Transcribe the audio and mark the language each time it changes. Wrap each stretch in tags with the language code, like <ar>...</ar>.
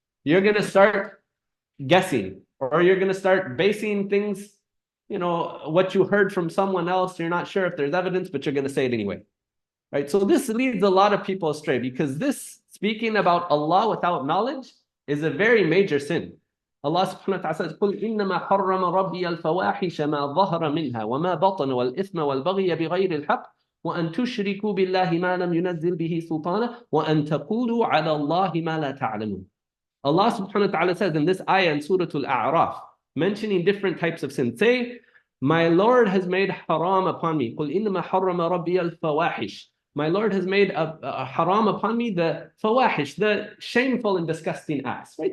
<en>You're going to start guessing, or you're going to start basing things, what you heard from someone else. You're not sure if there's evidence, but you're going to say it anyway, right? So this leads a lot of people astray, because this speaking about Allah without knowledge is a very major sin.</en> <ar>Allah subhanahu wa ta'ala</ar> <en>says,</en> <ar>قُلْ إِنَّمَا حَرَّمَ رَبِّيَ الْفَوَاحِشَ مَا ظَهَرَ مِنْهَا وَمَا بَطَنَ وَالْإِثْمَ وَالْبَغْيَ بِغَيْرِ الْحَقِّ وَأَن تُشْرِكُوا بِاللَّهِ مَا لَمْ يُنَزِّلْ بِهِ سُلْطَانًا وَأَن تَقُولُوا عَلَى اللَّهِ مَا لَا تَعْلَمُونَ.</ar> <en>Allah subhanahu wa ta'ala says in this ayah in Surah Al-A'raf, mentioning different types of sin, say, my Lord has made haram upon me.</en> <ar>قُلْ إِنَّمَا حَرَّمَ رَبِّيَ الْفَوَاحِشَ.</ar> <en>My Lord has made a haram upon me, the fawahish, the shameful and disgusting acts, right?</en>